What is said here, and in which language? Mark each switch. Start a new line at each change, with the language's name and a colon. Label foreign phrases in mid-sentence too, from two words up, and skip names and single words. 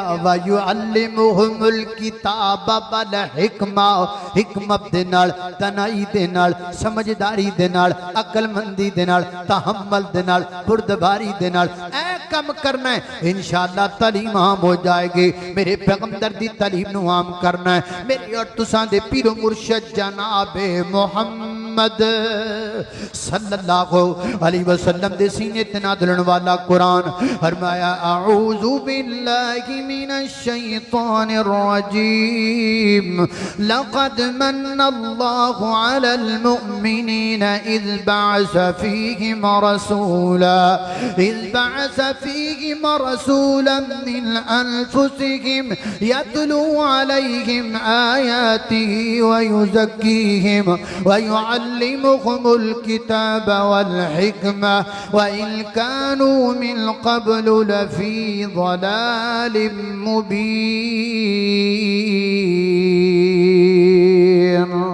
Arabic: ويعلمهم الكتاب والحكمة,
Punjabi: حکمت دے نال، تنائی دے نال، سمجھداری دے نال، عقلمندی دے نال، تحمل دے نال، بردباری دے نال اے کم کرنا ہے. इंशाअल्लाह तालीम आम हो जाएगी। मेरे पैगंबर दी तालीम नू आम करना है। میرے اور تساں دے پیر و مرشد جناب محمد
Arabic: صلى الله عليه وسلم
Punjabi: دے سینے تے نازل والا قرآن فرمایا
Arabic: أعوذ بالله من الشيطان الرجيم لقد من الله على المؤمنين إذ بعث فيهم رسولا من أنفسهم يتلو عليهم آياته ويزكيهم ويعلمهم الكتاب والحكمة وإن كانوا من قبل لفي ضلال مبين.